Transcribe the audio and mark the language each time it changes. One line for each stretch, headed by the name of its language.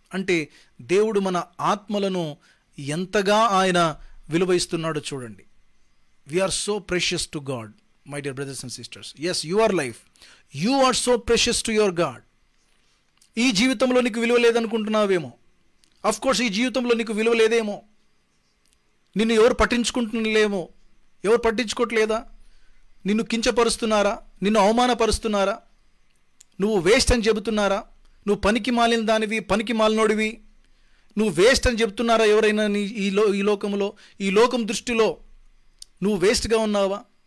Telugu: అంటే దేవుడు మన ఆత్మలను ఎంతగా ఆయన విలువ ఇస్తున్నాడో చూడండి.
English: We are so precious to God, my dear brothers and sisters. Yes, your life, you are so precious to your God.
Telugu: ఈ జీవితంలో నీకు విలువ లేదనుకుంటున్నావేమో. అఫ్ కోర్స్ ఈ జీవితంలో నీకు విలువ లేదేమో, నిన్ను ఎవరు పట్టించుకుంటులేమో, ఎవరు పట్టించుకోవట్లేదా, నిన్ను కించపరుస్తున్నారా, నిన్ను అవమానపరుస్తున్నారా, నువ్వు వేస్ట్ అని చెబుతున్నారా, నువ్వు పనికి మాలిన దానివి, పనికి మాలినోడివి, నువ్వు వేస్ట్ అని చెబుతున్నారా ఎవరైనా ఈ లోకంలో, ఈ లోకం దృష్టిలో నువ్వు వేస్ట్గా ఉన్నావా?